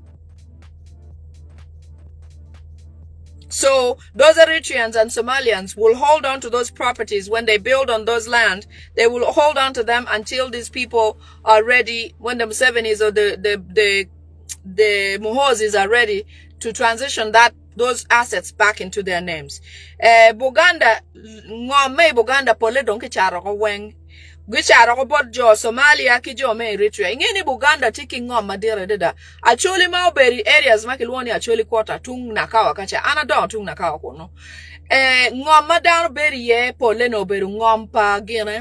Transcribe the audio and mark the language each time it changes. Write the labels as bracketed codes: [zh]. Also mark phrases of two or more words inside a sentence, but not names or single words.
[en] So those Eritreans and Somalians will hold on to those properties when they build on those land. They will hold on to them until these people are ready, when the Musevenis or the Muhozis are ready to transition those assets back into their names. [ach] Buganda ngome Buganda pole donke charo ko weng. Gicharo ko bod jo Somalia ki jo me Eritrea. Ingeni Buganda tiki ngom madira deda. Actually mauberi areas makilwoni actually quarter tung nakawa kacha. Anadon tung nakawa kono. Ngom madano beri ye pole no beru ngom pa gine.